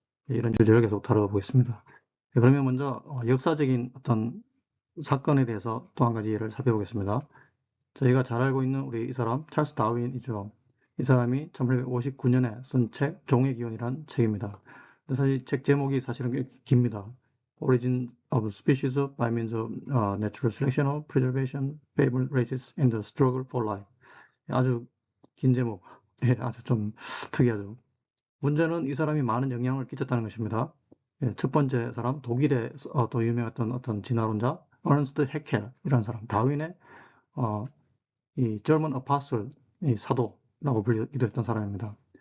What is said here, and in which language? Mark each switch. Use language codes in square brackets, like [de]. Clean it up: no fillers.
[ko] 예, 이런 주제를 계속 다뤄보겠습니다. 예, 그러면 먼저 역사적인 어떤 사건에 대해서 또 한 가지 예를 살펴보겠습니다. 저희가 잘 알고 있는 우리 이 사람 찰스 다윈이죠. 이 사람이 1859년에 쓴 책 종의 기원이란 책입니다. 근데 사실 책 제목이 사실은 꽤 깁니다. [en] Origin of Species by Means of Natural Selection or Preservation, Fable Races and the Struggle for Life. [ko] 아주 긴 제목. 예, 아주 좀 특이하죠. 문제는 이 사람이 많은 영향을 끼쳤다는 것입니다. 예, 첫 번째 사람, 독일의 또 유명했던 어떤 진화론자, 어른스트 해켈이라는 사람, 다윈의 이 [en] German Apostle, [ko] 이 사도라고 불리기도 했던 사람입니다.